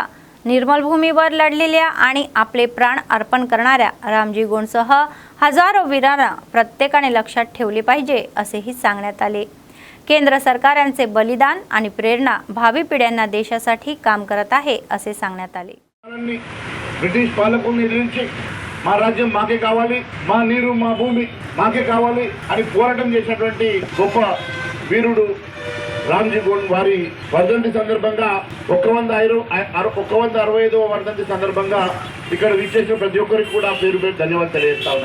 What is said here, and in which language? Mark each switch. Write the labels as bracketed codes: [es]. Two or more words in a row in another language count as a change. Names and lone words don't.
[mr] निर्मल भूमीवर लढलेल्या आणि आपले प्राण अर्पण करणाऱ्या रामजी गौंडसह हजारो वीरांना प्रत्येकाने लक्षात ठेवले पाहिजे असेही सांगण्यात आले। केंद्र सरकार यांचे बलिदान आणि प्रेरणा भावी पिढ्यांना देशासाठी काम करत आहे असे सांगण्यात आले। [te] బ్రిటిష్ పాలకుల్ని ఎదిరించి మా రాజ్యం మాకే కావాలి, మా నీరు మా భూమి మాకే కావాలి అని పోరాటం చేసినటువంటి గొప్ప వీరుడు రామ్జీ గౌండ్ వారి వర్ధంతి సందర్భంగా 165వ వర్ధంతి సందర్భంగా ఇక్కడ విచ్చేసిన ప్రతి ఒక్కరికి కూడా పేరు పేరు ధన్యవాదాలు తెలియజేస్తా ఉన్నాం।